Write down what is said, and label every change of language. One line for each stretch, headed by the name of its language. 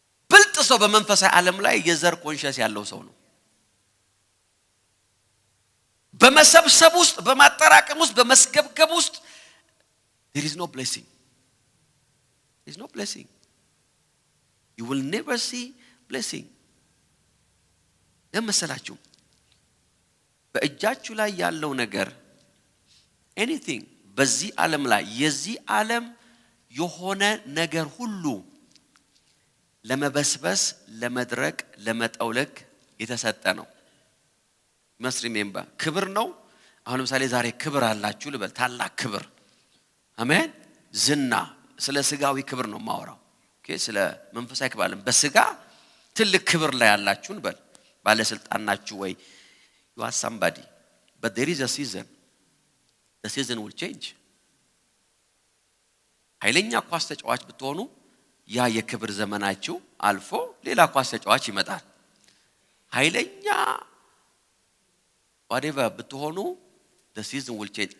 Amharic: ብልጥ ሰው በመንፈሳዊ ዓለም ላይ የዘር ኮንሸስ ያለው ሰው ነው። በመሰብሰብ ውስጥ፣ በማጠራቀም ውስጥ፣ በመስገብገብ ውስጥ
English: there is no blessing. There is no blessing. You will never see blessing.
Amharic: ለምሳላችሁ በእጃችሁ ላይ ያለው ነገር anything በዚህ ዓለም ላይ የዚህ ዓለም የሆነ ነገር ሁሉ ለመበስበስ፣ ለመድረቅ፣ ለመጠውለግ የተሰጠ ነው።
English: must remember
Amharic: ክብር ነው። አሁን ለምሳሌ ዛሬ ክብር አላችሁ ልበል፣ ታላቅ ክብር። አሜን። ዝና፣ ስለ ስጋዊ ክብር ነው ማወራው። ኦኬ፣ ስለ መንፈሳዊ ክብር አለም። በስጋ ትልቅ ክብር ላይ ያላችሁ ልበል፣ ባለስልጣን ናችሁ ወይ?
English: you are somebody, but there is a season. The season will change.
Amharic: ኃይለኛ ኳስ ተጫዋች ብትሆኑ ያ የክብር ዘመናችሁ አልፎ ሌላ ኳስ ተጫዋች ይመጣል። ኃይለኛ whatever ብትሆኑ
English: the season will change.